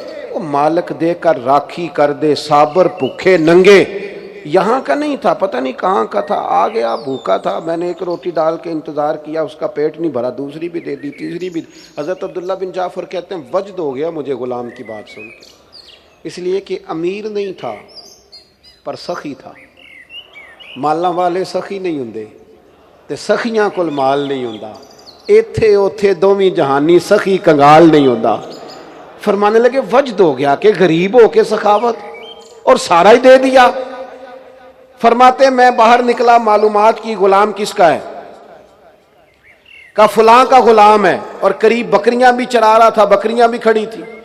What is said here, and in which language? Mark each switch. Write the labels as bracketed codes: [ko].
[pa] وہ مالک دے کر راکھی کر دے صابر بھوکے ننگے. [ur] یہاں کا نہیں تھا، پتہ نہیں کہاں کا تھا، آ گیا بھوکا تھا. میں نے ایک روٹی ڈال کے انتظار کیا، اس کا پیٹ نہیں بھرا، دوسری بھی دے دی، تیسری بھی. حضرت عبداللہ بن جعفر کہتے ہیں وجد ہو گیا مجھے غلام کی بات سن کے، اس لیے کہ امیر نہیں تھا پر سخی تھا. [pa] مالاں والے سخی نہیں ہوندے تے سخیاں کول مال نہیں ہوندا. ایتھے اوتھے دوویں جہانی سخی کنگال نہیں ہوندا. [ur] فرمانے لگے وجد ہو گیا کہ غریب ہو کے سخاوت، اور سارا ہی دے دیا. فرماتے میں باہر نکلا، معلومات کی غلام کس کا ہے؟ کا فلاں کا غلام ہے، اور قریب بکریاں بھی چرا رہا تھا، بکریاں بھی کھڑی تھی.